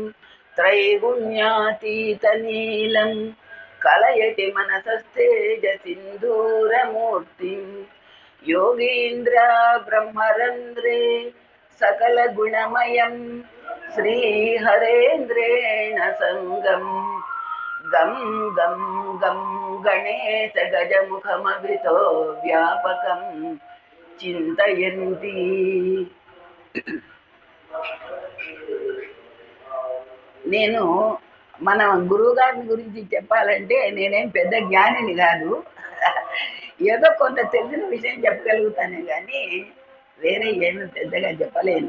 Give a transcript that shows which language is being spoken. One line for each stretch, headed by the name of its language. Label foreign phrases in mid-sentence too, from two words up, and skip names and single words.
Sanskrit: त्रैगुण्यातीतनीलं कलयति मनसस्तेजसिन्दूरमूर्तिं योगीन्द्र ब्रह्मरन्ध्रे सकलगुणमयं श्रीहरेन्द्रेण संगम् गम गम गम गणेश गजमुखमभितो व्यापकं चिन्तयन्ति।
Telugu: నేను మన గురువు గారిని గురించి చెప్పాలంటే నేనేం పెద్ద జ్ఞానిని కాదు, ఏదో కొంత తెలిసిన విషయం చెప్పగలుగుతానే కానీ వేరే ఏమీ పెద్దగా చెప్పలేను.